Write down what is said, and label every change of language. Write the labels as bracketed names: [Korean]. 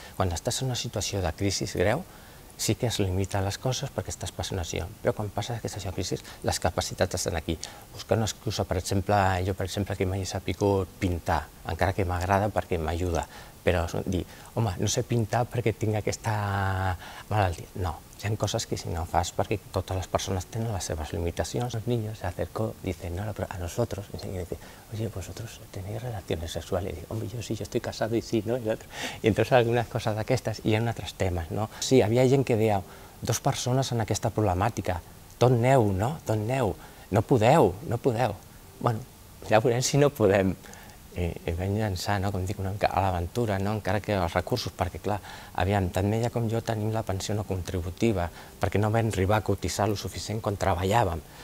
[Catalan] Quan estàs en una situació de crisi greu, sí que es limita les coses perquè estàs passant una situació, però quan passes aquesta crisi, les capacitats estan aquí. Buscar una excusa, per exemple, jo que mai he sabut pintar, encara que m'agrada perquè m'ajuda, però dir, home, no sé pintar perquè tinc aquesta malaltia. No, Hi ha coses que si no fas, perquè totes les persones tenen les seves limitacions. [Spanish] Los niños se acercó, dicen, no, pero a nosotros, y dice, oye, vosotros tenéis relaciones sexuales. Y digo, hombre, yo sí, yo estoy casado y sí, ¿no? Y entonces [Catalan] algunes coses d'aquestes, i hi ha altres temes, no? Sí, havia gent que deia, 2 persones en aquesta problemàtica, d'on aneu, no? D'on aneu? No podeu, no podeu. Bueno, ja veurem si no podem. I vam llançar, com dic, una mica a l'aventura, encara que els recursos, perquè clar, aviam, tant ella com jo tenim la pensió no contributiva, perquè no vam arribar a cotitzar el suficient quan treballàvem.